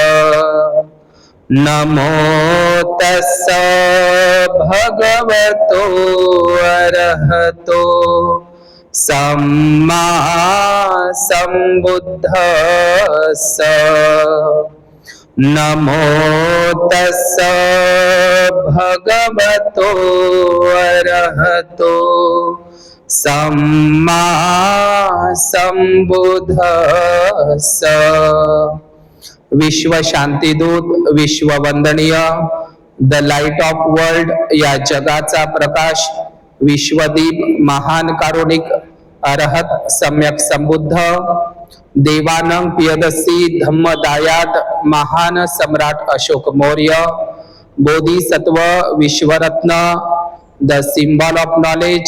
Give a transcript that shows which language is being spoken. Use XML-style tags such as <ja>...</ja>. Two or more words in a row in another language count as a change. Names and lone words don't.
<pi>नमो तस्स भगवतो अरहतो सम्मा सम्बुद्धस्स। नमो तस्स भगवतो अरहतो सम्मा सम्बुद्धस्स।</pi> <mr>विश्व शांतीदूत, विश्व वंदनीय,</mr> <en>The Light of World</en> <mr>या जगाचा प्रकाश, विश्वदीप, महान कारुणिक, अरहत, सम्यक संबुद्ध, देवानंद पियदसी धम्मदायाद, महान सम्राट अशोक मौर्य, बोधिसत्व, विश्वरत्न,</mr> <en>The Symbol of Knowledge,</en>